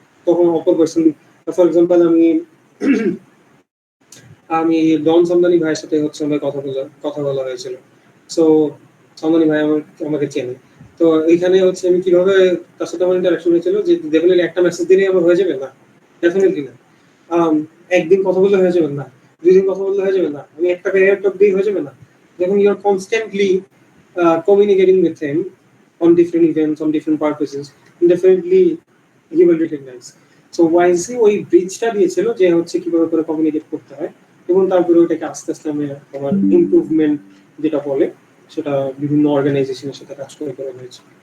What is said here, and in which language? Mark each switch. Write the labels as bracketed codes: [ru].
[bn] তখন অপর person, for example আমি ডন সামদানি ভাইয়ের সাথে হচ্ছে আমার কথা বলা হয়েছিল। সো সামদানি ভাই আমাকে চেনে, তো এইখানে হচ্ছে আমি কিভাবে তার সাথে আমার ইন্টারাকশন হয়েছিল, যে ডেফিনেটলি একটা মেসেজ দিলেই আমার হয়ে যাবে না, ডেফিনেটলি না। একদিন কথা বললে হয়ে যাবে না, 2 দিন কথা বললে হয়ে যাবে না, আমি একটা ক্যারিয়ার টপ দিয়ে হয়ে যাবে না। [en] যখন you are constantly communicating with him on different events, on different purposes, definitely he will recognize. [bn] So YC ওই ব্রিজটা দিয়েছিল যে হচ্ছে কিভাবে করে কমিউনিকেট করতে হয়, এবং তারপরে ওটাকে আস্তে আস্তে আমি আমার ইমপ্রুভমেন্ট যেটা বলে সেটা বিভিন্ন অর্গানাইজেশনের সাথে কাজ করে করা হয়েছে।